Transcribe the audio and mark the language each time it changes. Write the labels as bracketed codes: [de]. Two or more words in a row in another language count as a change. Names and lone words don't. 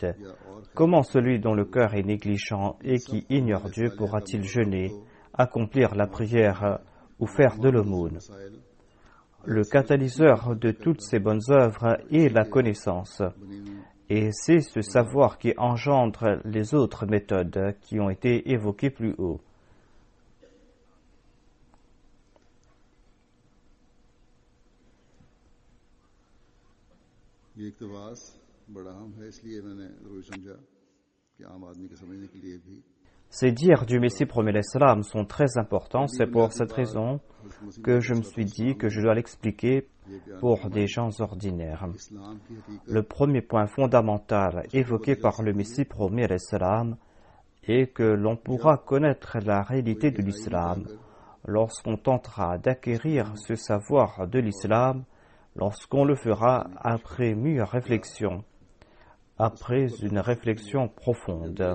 [fr] Comment celui dont le cœur est négligent et qui ignore Dieu pourra-t-il jeûner, accomplir la prière ou faire de l'aumône? Le catalyseur de toutes ces bonnes œuvres est la connaissance. Et c'est ce savoir qui engendre les autres méthodes qui ont été évoquées plus haut. [ur] یہ اقتباس بڑا اہم ہے، اس لیے میں نے ضروری سمجھا کہ عام آدمی کے سمجھنے کے لیے بھی [fr] Ces dires du Messie premier [ar] علیہ السلام [fr] sont très importants. C'est pour cette raison que je me suis dit que je dois l'expliquer pour des gens ordinaires. Le premier point fondamental évoqué par le Messie premier [ar] علیہ السلام [fr] est que l'on pourra connaître la réalité de l'islam lorsqu'on tentera d'acquérir ce savoir de l'islam, lorsqu'on le fera après mûre réflexion, après une réflexion profonde.